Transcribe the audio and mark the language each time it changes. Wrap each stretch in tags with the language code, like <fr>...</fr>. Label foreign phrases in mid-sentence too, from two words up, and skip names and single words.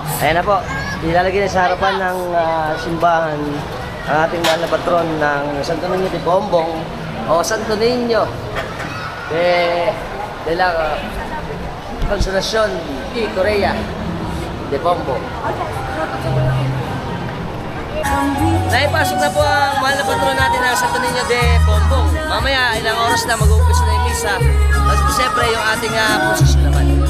<tl>Ayan na po, ilalagay na sa harapan ng simbahan ang ating mahal na patron ng Santo Niño de Bombong o Santo Niño de la Consolacion y Korea de Bombong. Naipasok na po ang mahal na patron natin ng Santo Niño de Bombong. Mamaya, ilang oras na mag-uumpisa na yung misa. At siyempre, yung ating prosesyon naman.</tl>